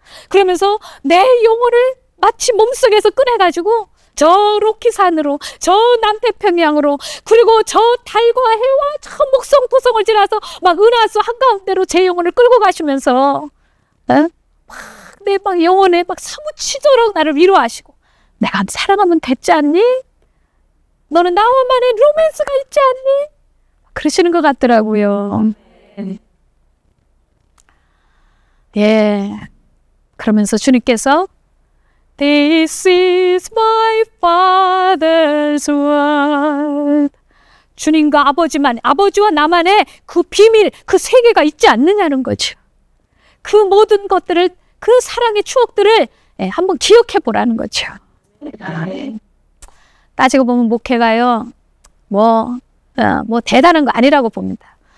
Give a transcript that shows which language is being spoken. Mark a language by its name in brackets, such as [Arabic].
[Korean] 그러면서 내 영혼을 마치 몸속에서 꺼내가지고 저 로키산으로 저 남태평양으로 그리고 저 달과 해와 저 목성토성을 지나서 막 은하수 한가운데로 제 영혼을 끌고 가시면서 내 막 영혼에 막 사무치도록 나를 위로하시고 내가 사랑하면 됐지 않니? 너는 나와만의 로맨스가 있지 않니? 그러시는 것 같더라고요. 그러면서 주님께서 [English] This is my father's word. [Korean] 주님과 아버지와 나만의 그 비밀, 그 세계가 있지 않느냐는 거죠. 그 모든 것들을, 그 사랑의 추억들을 한번 기억해 보라는 거죠. 따지고 보면 목회가요, 뭐 대단한 거 아니라고 봅니다.